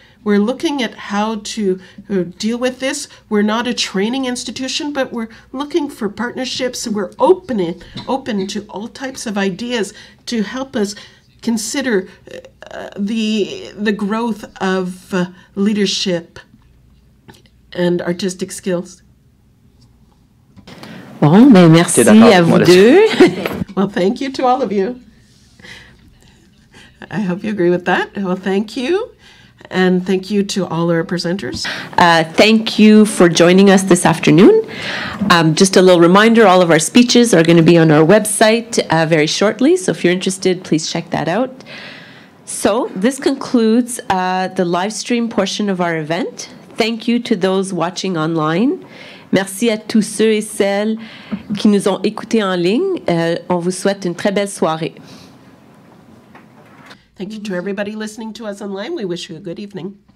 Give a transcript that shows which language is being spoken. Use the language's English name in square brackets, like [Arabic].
[English] We're looking at how to deal with this. We're not a training institution, but we're looking for partnerships, and we're open to all types of ideas to help us consider the growth of leadership and artistic skills. [French] Bon, ben merci à vous deux. [English] Well, thank you to all of you. I hope you agree with that. Well, thank you. And thank you to all our presenters. Thank you for joining us this afternoon. Just a little reminder, all of our speeches are going to be on our website very shortly. So if you're interested, please check that out. So this concludes the live stream portion of our event. Thank you to those watching online. [French] Merci à tous ceux et celles qui nous ont écoutés en ligne. On vous souhaite une très belle soirée. [English] Thank you to everybody listening to us online. We wish you a good evening.